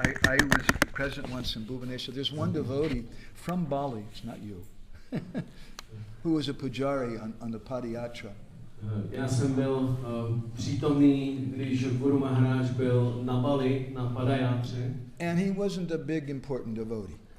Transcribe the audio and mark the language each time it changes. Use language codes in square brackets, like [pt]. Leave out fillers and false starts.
[en] I was present once in Bhubaneswar. There's one devotee from Bali, it's not you, who was a pujari on the Padayatra. [cs] Já jsem byl přítomný, když Guru Maharaj byl na Bali, na Padayatře. [en] And he wasn't a big important devotee.